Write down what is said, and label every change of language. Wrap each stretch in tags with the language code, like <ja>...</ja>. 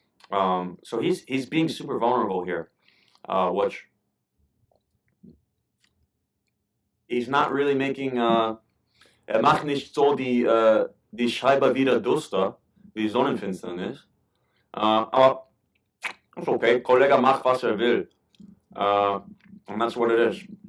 <en>So he's being super vulnerable here, which he's not really making.</en> <de>Macht nicht so die Scheibe wieder duster, wie Sonnenfinsternis.</de> <en>Aber it's okay.</en> <de>Kollegah macht, was will.</de> <en>And that's what it is.</en>